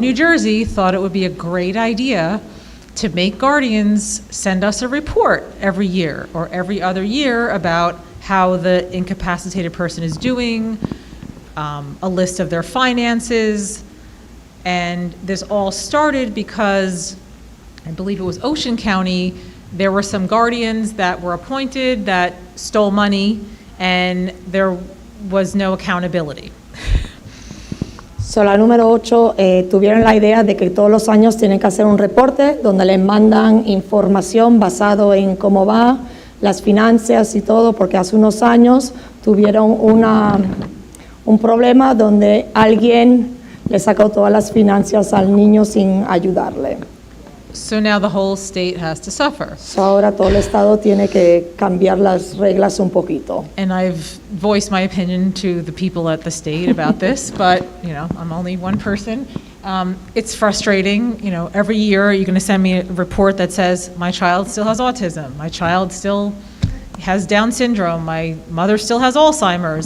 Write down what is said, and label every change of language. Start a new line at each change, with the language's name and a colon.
English: New Jersey thought it would be a great idea to make guardians send us a report every year or every other year about how the incapacitated person is doing, a list of their finances. And this all started because I believe it was Ocean County, there were some guardians that were appointed that stole money, and there was no accountability.
Spanish: So, la número 8, tuvieron la idea de que todos los años tienen que hacer un reporte donde les mandan información basado en cómo va, las finanzas y todo, porque hace unos años tuvieron un problema donde alguien le sacó todas las finanzas al niño sin ayudarle.
English: So now the whole state has to suffer.
Spanish: So, ahora todo el estado tiene que cambiar las reglas un poquito.
English: And I've voiced my opinion to the people at the state about this, but, I'm only one person. It's frustrating, every year you're going to send me a report that says, my child still has autism, my child still has Down syndrome, my mother still has Alzheimer's.